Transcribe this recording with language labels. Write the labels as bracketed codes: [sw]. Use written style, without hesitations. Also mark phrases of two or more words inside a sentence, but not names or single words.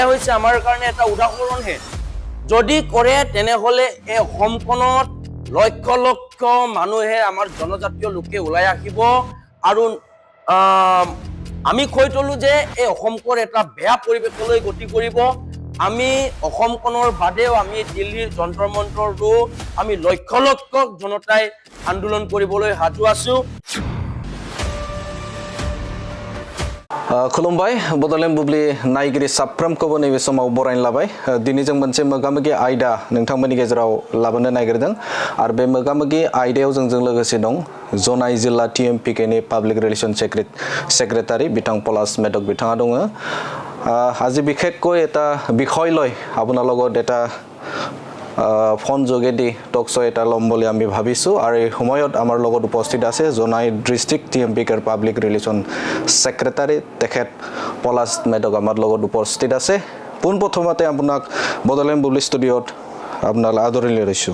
[as] হৈছে আমাৰ কাৰণে এটা উদাহৰণহে যদি কৰে তেনেহলে এই অসমখনত লক্ষ লক্ষ মানুহে আমাৰ জনজাতীয় লোকে ওলাই আহিব আৰু আমি কৈ থলো যে এই অসমখনৰ এটা বেয়া পৰিৱেশলৈ গতি কৰিব আমি অসমখনৰ বাদেও আমি দিল্লীৰ যন্ত্ৰৰ মন্ত্ৰৰো আমি লক্ষ লক্ষ জনতাই আন্দোলন কৰিবলৈ সাজু আছো [brx] खुलुमबाय बड'लेण्ड बुब्लि नायगिरि साफ्रोमखौबो नैबे समाव बरायनो लाबाय दिनै जों मोनसे मोगामोगि आयदा नोंथांमोननि गेजेराव लाबोनो नागिरदों आरो बे मोगामोगि आयदायाव जोंजों लोगोसे दं जनाय जिल्ला TMPK नि पाब्लिक रिलेशन सेक्रेटारि बिथां पलाश मेधक बिथाङा दङ [as] আজি বিশেষকৈ এটা বিষয় লৈ আপোনাৰ লগত এটা ফোন যোগেদি [en] talk show' [as] এটা ল'ম বুলি আমি ভাবিছোঁ আৰু এই সময়ত আমাৰ লগত উপস্থিত আছে জনাই ডিষ্ট্ৰিক্ট TMPK ৰ [en] public relation secretary [as] তেখেত পলাশ মেধক আমাৰ লগত উপস্থিত আছে পোনপ্ৰথমতে আপোনাক বড'লেণ্ড বুব্লি ষ্টুডিঅ'ত আপোনালৈ আদৰণি জনাইছোঁ